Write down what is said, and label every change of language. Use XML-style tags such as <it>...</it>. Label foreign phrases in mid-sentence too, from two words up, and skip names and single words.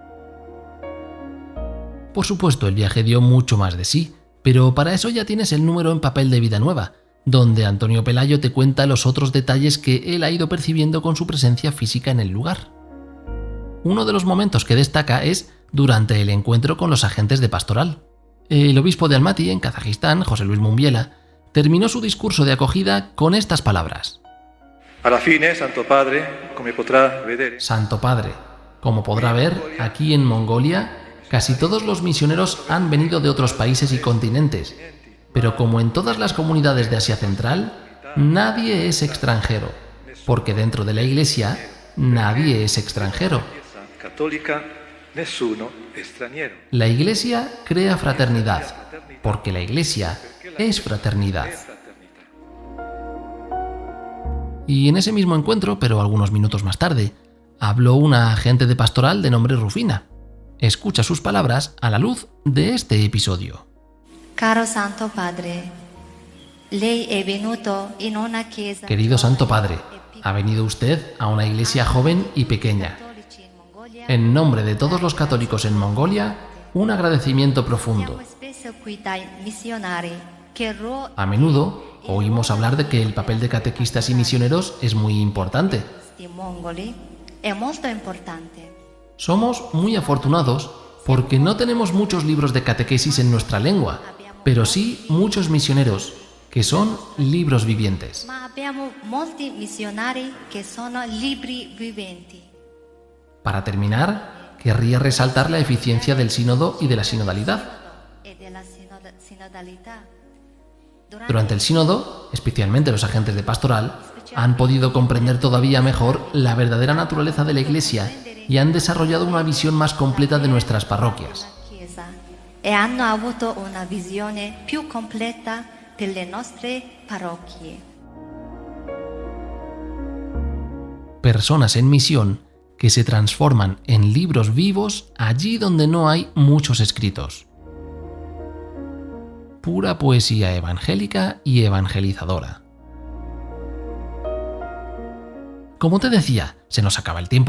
<es>Por supuesto, el viaje dio mucho más de sí, pero para eso ya tienes el número en papel de Vida Nueva, donde Antonio Pelayo te cuenta los otros detalles que él ha ido percibiendo con su presencia física en el lugar. Uno de los momentos que destaca es durante el encuentro con los agentes de pastoral. El obispo de Almaty, en Kazajistán, José Luis Mumbiela, terminó su discurso de acogida con estas palabras.</es> <it>Alla fine, Santo Padre, come potrà vedere. Santo Padre,</it> <es>como podrá ver, aquí en Mongolia, casi todos los misioneros han venido de otros países y continentes, pero como en todas las comunidades de Asia Central, nadie es extranjero, porque dentro de la Iglesia nadie es extranjero. Católica, nessuno extranjero. La Iglesia crea fraternidad, porque la Iglesia es fraternidad. Y en ese mismo encuentro, pero algunos minutos más tarde, habló una agente de pastoral de nombre Rufina. Escucha sus palabras a la luz de este episodio.</es> <it>Caro Santo Padre, lei è venuto in una chiesa.</it> <es>Querido Santo Padre, ha venido usted a una iglesia joven y pequeña. En nombre de todos los católicos en Mongolia, un agradecimiento profundo. A menudo oímos hablar de que el papel de catequistas y misioneros es muy importante. Somos muy afortunados porque no tenemos muchos libros de catequesis en nuestra lengua, pero sí muchos misioneros, que son libros vivientes.</es> <it>Ma abbiamo molti missionari che sono libri viventi.</it> <es>Para terminar, querría resaltar la eficiencia del sínodo y de la sinodalidad.</es> <it>E della sinodalità.</it> <es>Durante el sínodo, especialmente los agentes de pastoral, han podido comprender todavía mejor la verdadera naturaleza de la Iglesia y han desarrollado una visión más completa de nuestras parroquias.</es> <it>Chiesa e hanno avuto una visione più completa delle nostre parrocchie.</it> <es>Personas en misión que se transforman en libros vivos allí donde no hay muchos escritos. Pura poesía evangélica y evangelizadora. Como te decía, se nos acaba el tiempo.</es>